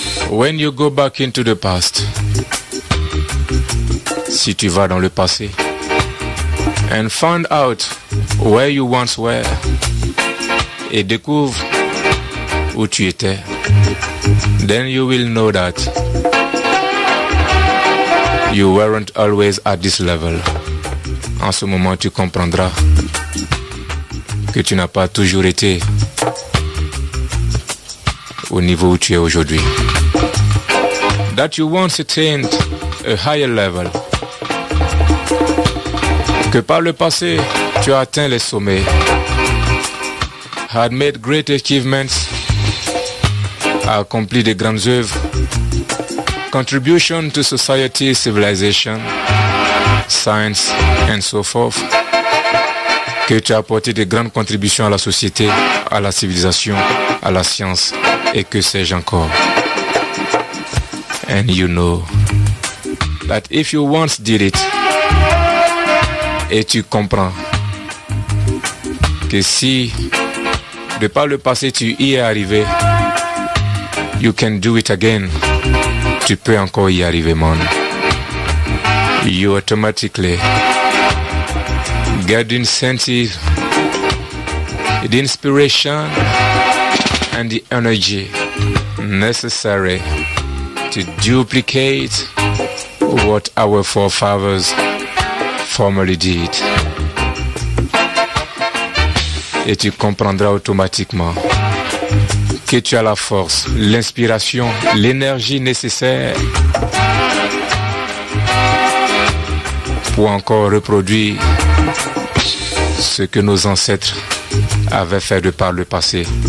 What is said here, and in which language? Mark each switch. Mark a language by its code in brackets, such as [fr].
[en] When you go back into the past, [fr] si tu vas dans le passé, [en] and find out where you once were, [fr] et découvre où tu étais, [en] then you will know that you weren't always at this level. [fr] En ce moment, tu comprendras que tu n'as pas toujours été au niveau où tu es aujourd'hui. [en] That you once attained a higher level. [fr] Que par le passé, tu as atteint les sommets. [en] Had made great achievements. [fr] A accompli de grandes œuvres. [en] Contribution to society, civilization, science, and so forth. [fr] Que tu as apporté de grandes contributions à la société, à la civilisation, à la science, et que sais-je encore. [en] And you know that if you once did it, [fr] et tu comprends que si de par le passé tu y es arrivé, [en] you can do it again. [fr] Tu peux encore y arriver, man. [en] You automatically get the incentive, the inspiration and the energy necessary to duplicate what our forefathers formerly did. [fr] Et tu comprendras automatiquement que tu as la force, l'inspiration, l'énergie nécessaire pour encore reproduire ce que nos ancêtres avaient fait de par le passé.